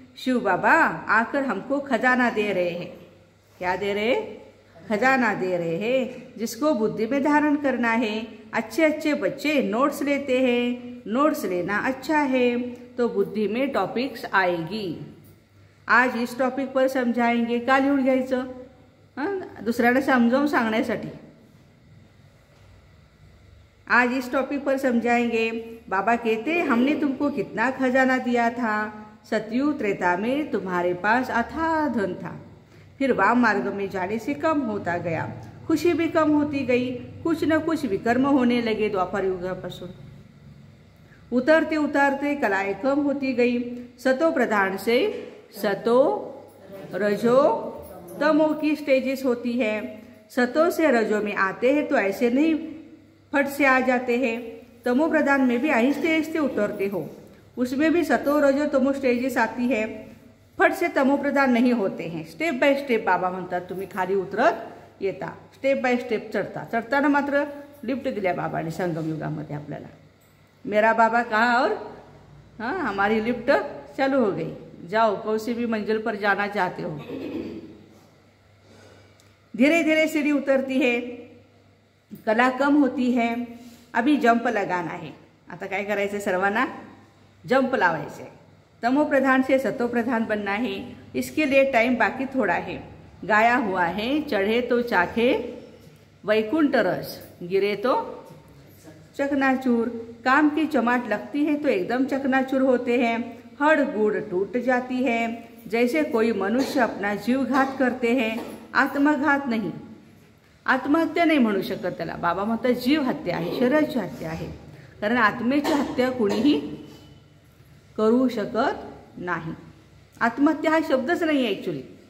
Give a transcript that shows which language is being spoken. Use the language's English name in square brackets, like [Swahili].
[Hindi] शिव बाबा आकर हमको खजाना दे रहे हैं। क्या दे रहे? खजाना दे रहे हैं, जिसको बुद्धि में धारण करना है। अच्छे अच्छे बच्चे नोट्स लेते हैं। नोट्स लेना अच्छा है तो बुद्धि में टॉपिक्स आएगी। आज इस टॉपिक पर समझाएंगे, [Marathi] का लिहून घ्यायचं? दुसऱ्याला समजावून सांगण्यासाठी। [Hindi] आज इस टॉपिक पर समझाएंगे। बाबा कहते हमने तुमको कितना खजाना दिया था। सतयुग त्रेता में तुम्हारे पास अथाह धन था, फिर वाम मार्ग में जाने से कम होता गया, खुशी भी कम होती गई, कुछ न कुछ विकर्म होने लगे। द्वापर युगापासून उतरते उतरते कलाएं कम होती गई। सतो प्रधान से सतो रजो तमो की स्टेजेस होती है। सतो से रजो में आते हैं तो ऐसे नहीं फट से आ जाते हैं। तमो प्रधान में भी आहिस्ते आहिस्ते उतरते हो, उसमें भी सतो रजो तमो स्टेजेस आती है। फट से तमो प्रधान नहीं होते हैं, स्टेप बाय स्टेप [Marathi] बाबा म्हणतात तुम्ही खाली उतरत येता, स्टेप बाय स्टेप चढता। चढताना मात्र लिफ्ट दिल्या बाबाने संगम युगामध्ये आपल्याला। [Hindi] मेरा बाबा कहा और हमारी लिफ्ट चालू हो गई। जाओ कौन सी भी मंजिल पर जाना चाहते हो। धीरे धीरे सीढ़ी उतरती है, कला कम होती है। अभी जंप लगाना है। [Marathi] आता काय करायचं? सर्वांना जंप लावायचे। [Hindi] तमो प्रधान से सतो प्रधान बनना है। इसके लिए टाइम बाकी थोड़ा है। गाया हुआ है, चढ़े तो चाखे वैकुंठ रस, गिरे तो चकनाचूर। काम की चमाट लगती है तो एकदम चकनाचूर होते हैं, हड़ गुड़ टूट जाती है। जैसे कोई मनुष्य अपना जीव घात करते हैं, आत्मघात नहीं। [Marathi] आत्महत्या नाही म्हणू शकत त्याला। बाबा म्हणतात जीव हत्या आहे, शरीराची हत्या आहे। कारण आत्मेची हत्या कुणीही करू शकत नाही। आत्महत्या हा शब्दच नाही आहे ॲक्च्युली।